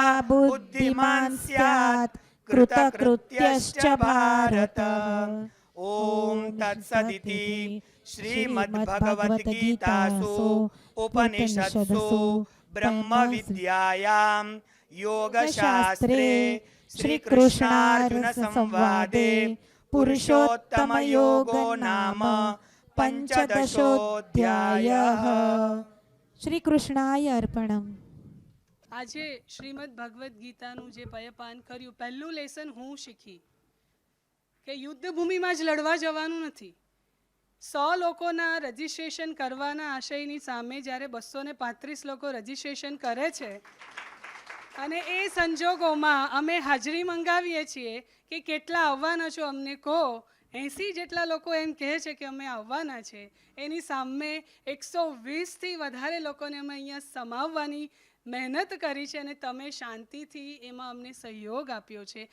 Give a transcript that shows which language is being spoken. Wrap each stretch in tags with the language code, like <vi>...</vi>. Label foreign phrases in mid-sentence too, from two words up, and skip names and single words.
<sa>बुद्धिमान् स्यात् कृतकृत्यश्च भारत ओम तत्सदिति श्रीमद्भगवद्गीतासु उपनिषत्सु ब्रह्मविद्यायां योगशास्त्रे श्रीकृष्णार्जुनसंवादे पुरुषोत्तमयोगो नाम पंचदशोऽध्यायः। શ્રી કૃષ્ણાય અર્પણમ।</sa> <gu>આજે શ્રીમદ ભગવદ્ ગીતાનું જે પયપાન કર્યું, પહેલું લેસન હું શીખી કે યુદ્ધ ભૂમિમાં જ લડવા જવાનું નથી, 100 લોકોના રજિસ્ટ્રેશન કરવાના આશયની સામે જ્યારે 235 લોકો રજિસ્ટ્રેશન કરે છે અને એ સંજોગોમાં અમે હાજરી મંગાવીએ છીએ કે કેટલા આવવાના છો અમને કહો, 80 જેટલા લોકો એમ કહે છે કે અમે આવવાના છે, એની સામે 120થી વધારે લોકોને અમે અહીંયા સમાવવાની મહેનત કરી છે અને તમે શાંતિથી એમાં અમને સહયોગ આપ્યો છે.</gu>